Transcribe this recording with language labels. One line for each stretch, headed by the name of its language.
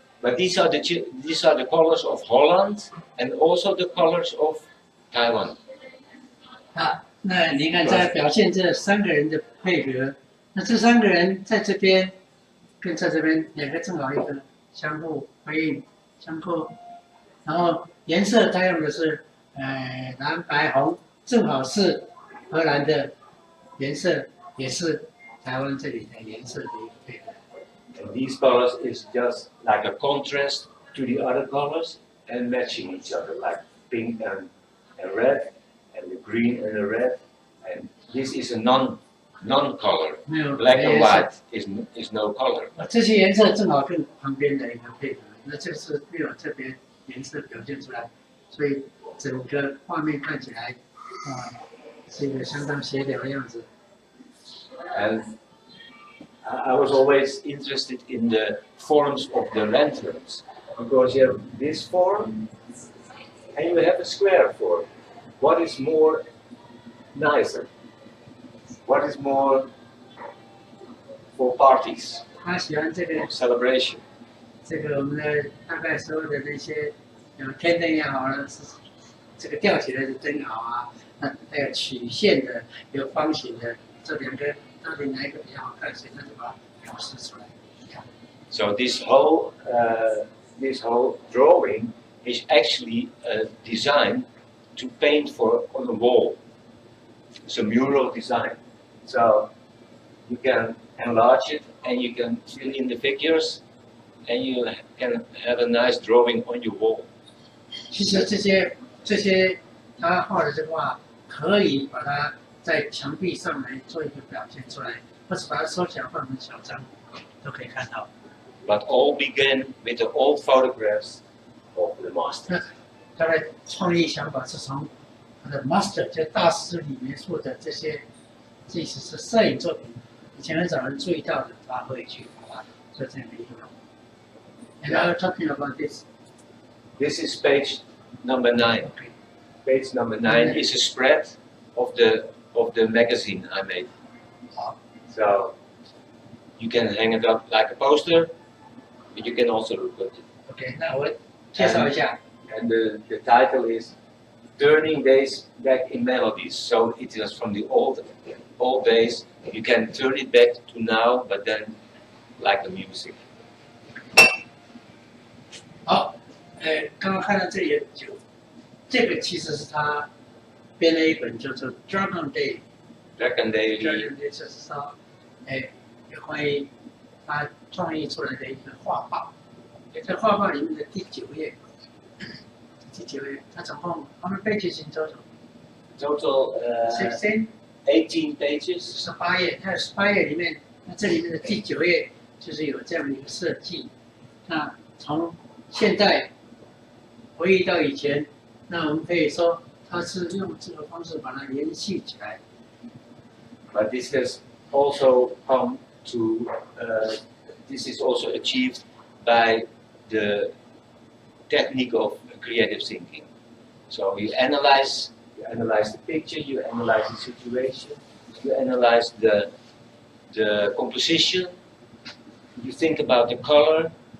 English: But these are the colors of Holland and also the colors of Taiwan.
Chinese: 那你看在表现这三个人的配合，那这三个人在这边跟在这边两个正好一个相互回应，相互然后颜色它用的是蓝白红，正好是荷兰的颜色，也是台湾这里的颜色的一个配合。
English: And these colors is just like a contrast to the other colors and matching each other, like pink and red, and the green and the red. And this is a non-color. Black and white is no color.
Chinese: 这些颜色正好跟旁边的一个配合，那这是没有特别颜色表现出来，所以整个画面看起来是一个相当协调的样子。
English: And I was always interested in the forms of the lanterns, because you have this form and you have a square form. What is more nicer? What is more for parties?
Chinese: 他喜欢这个
English: celebration.
Chinese: 这个我们的大概所有的那些有天灯也好了，是这个吊起来的灯毫啊，那还有曲线的，有方形的，这两个到底哪一个比较好看？所以他就把它表示出来。
English: So this whole drawing is actually a design to paint for on a wall. It's a mural design. So you can enlarge it and you can fill in the figures and you can have a nice drawing on your wall.
Chinese: 其实这些他画的这个画，可以把它在墙壁上来做一个表现出来，或者把它收起来放成小张，都可以看到。
English: But all began with the old photographs of the master.
Chinese: 他的创意想法是从他的 master 就大师里面做的这些，即使是摄影作品，以前很少人注意到的，他会去把它做这样的应用。
English: And I'm talking about this. This is page number 9. Okay. Page number 9 is a spread of the magazine I made. So you can hang it up like a poster, but you can also look at it.
Chinese: Okay, 那我介绍一下。
English: And the title is Turning Days Back in Melodies. So it is from the old days. You can turn it back to now, but then like the music.
Chinese: 好，刚刚看到这里有酒，这个其实是他编了一本叫做《Dragon Day》。
English: Dragon Day.
Chinese: Dragon Day 就是说，有关于他创意出来的一个画报。在画报里面的第9页，他总共他们
English: pages in Total 18 pages.
Chinese: 18页，它有18页里面，那这里面的第9页就是有这样的一个设计。那从现在回忆到以前，那我们可以说他是用这个方式把它延续起来。
English: But this has also come to, this is also achieved by the technique of creative thinking. So you analyze the picture, you analyze the situation, you analyze the composition, you think about the color.